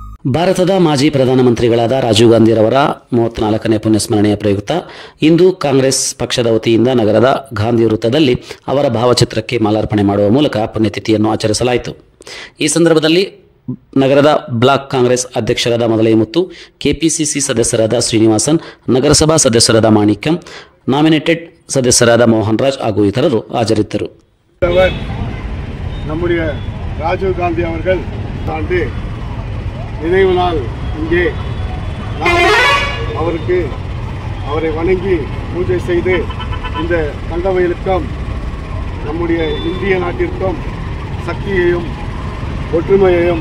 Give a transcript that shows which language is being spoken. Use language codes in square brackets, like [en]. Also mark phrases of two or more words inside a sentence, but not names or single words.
[kn] ಭಾರತದ ಮಾಜಿ ಪ್ರಧಾನಮಂತ್ರಿಗಳಾದ ರಾಜೀವ್ ಗಾಂಧಿರವರ 34ನೇ ಪುಣ್ಯಸ್ಮರಣೆಯ ಪ್ರಯುಕ್ತ ಇಂದು ಕಾಂಗ್ರೆಸ್ ಪಕ್ಷದ ವತಿಯಿಂದ ನಗರದ ಗಾಂಧಿ ವೃತ್ತದಲ್ಲಿ ಅವರ ಭಾವಚಿತ್ರಕ್ಕೆ ಮಾಲಾರ್ಪಣೆ ಮಾಡುವ ಮೂಲಕ ಪುಣ್ಯತಿಥಿಯನ್ನು ಆಚರಿಸಲಾಯಿತು. ಈ ಸಂದರ್ಭದಲ್ಲಿ ನಗರದ ಬ್ಲಾಕ್ ಕಾಂಗ್ರೆಸ್ ಅಧ್ಯಕ್ಷರಾದ ಮೊದಲೈಮುತ್ತು, ಕೆಪಿಸಿಸಿ ಸದಸ್ಯರಾದ ಶ್ರೀನಿವಾಸನ್, ನಗರಸಭಾ ಸದಸ್ಯರಾದ ಮಾಣಿಕ್ಯಂ, ನಾಮಿನೇಟೆಡ್ ಸದಸ್ಯರಾದ ಮೋಹನ್ ರಾಜ್ ಹಾಗೂ ಇತರರು ಹಾಜರಿದ್ದರು. [ta] நம்முடைய ராஜீவ் காந்தி அவர்கள் ஆண்டு நினைவு நாள் இங்கே அவரை வணங்கி பூஜை செய்து இந்த தங்கமயிலுக்கும் நம்முடைய இந்திய நாட்டிற்கும் சக்தியையும் ஒற்றுமையையும்